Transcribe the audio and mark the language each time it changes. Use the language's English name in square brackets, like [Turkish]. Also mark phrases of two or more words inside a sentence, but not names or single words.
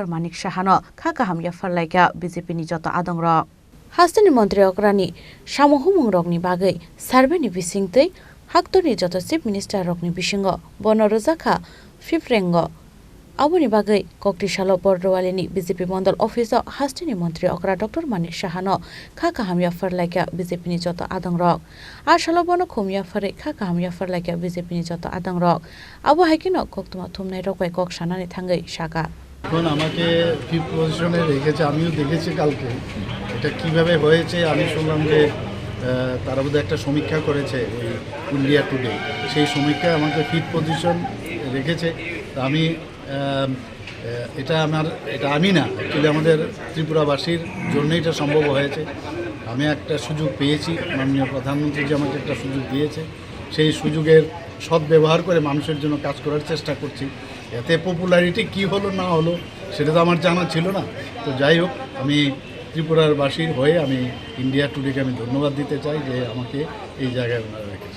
[Kok Borok] Manik Saha no Khaka Hamya Farlaika BJP ni joto adongrok Hastini Mantri Okra ni Samung Rokni Bagai Sarve ni bisingtei Hakotor joto [English] Chief Minister [Kok Borok] Rokni bisingo Bonorozakha Fibrengo Aboni Bagai Kokti Shalobordowalini BJP Mondal Officer Hastini Mantri Okra Dr. Manik Saha no Khaka Hamya Farlaika BJP ni joto adongrok Ar Shalobono Khumya Fare Khaka Hamya Farlaika BJP ni joto adongrok Abu Haikino Koktuma Thumnai Rokbai Kok Sanani Thangai Shaka [Bangla] এখন আমাকে [English] fifth position [Bangla] রেখেছে আমিও দেখেছি কালকে এটা কিভাবে হয়েছে আমি শুনলাম যে তারা বোধহয় একটা সমীক্ষা করেছে ওই ইন্ডিয়া টুডে সেই সমীক্ষায় আমাকে [English] fifth position [Bangla] রেখেছে আমি এটা আমি না অ্যাকচুয়ালি আমাদের ত্রিপুরাবাসীর জন্যই এটা সম্ভব হয়েছে আমি একটা সুযোগ পেয়েছি মাননীয় প্রধানমন্ত্রী যে আমাকে একটা সুযোগ দিয়েছে সেই সুযোগের সদ্ব্যবহার করে মানুষের জন্য কাজ করার চেষ্টা করছি এতে পপুলারিটি কি হলো না হলো সেটা তো আমার জানা ছিল না তো যাই হোক আমি ত্রিপুরার বাসীর হয়ে আমি ইন্ডিয়া টুডেকে আমি ধন্যবাদ দিতে চাই যে আমাকে এই জায়গায় ওনারা রেখেছে